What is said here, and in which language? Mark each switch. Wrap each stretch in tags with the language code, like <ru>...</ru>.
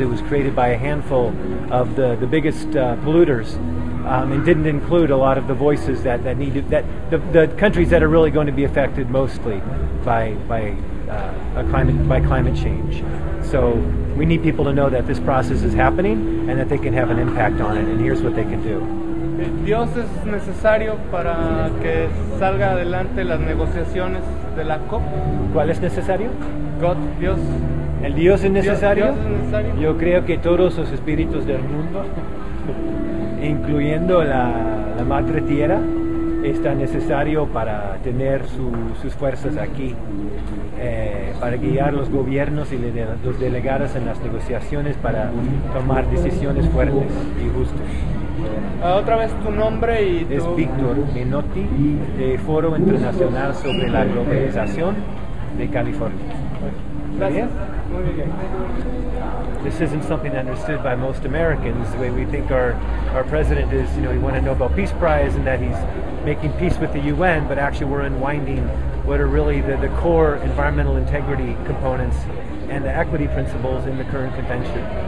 <en>It was created by a handful of the biggest polluters, and didn't include a lot of the voices that needed, that the countries that are really going to be affected mostly by climate change. So we need people to know that this process is happening and that they can have an impact on it, and here's what they can do.</en> <es>¿Dios es necesario para que salga adelante las negociaciones de la COP? ¿Cuál es necesario?</es> <en>God, Dios.</en> <es>¿El Dios es necesario? Dios es necesario. Yo creo que todos los espíritus del mundo, incluyendo la Madre Tierra, está necesario para tener sus fuerzas aquí, para guiar los gobiernos y los delegados en las negociaciones para tomar decisiones fuertes y justas. Otra vez tu nombre y tu... Es Víctor Menotti, de Foro Internacional sobre la Globalización de California. Gracias. Muy bien.</es> <en>This isn't something understood by most Americans, the way we think our president is, he won a Nobel Peace Prize and that he's making peace with the UN, but actually we're unwinding what are really the core environmental integrity components and the equity principles in the current convention.</en>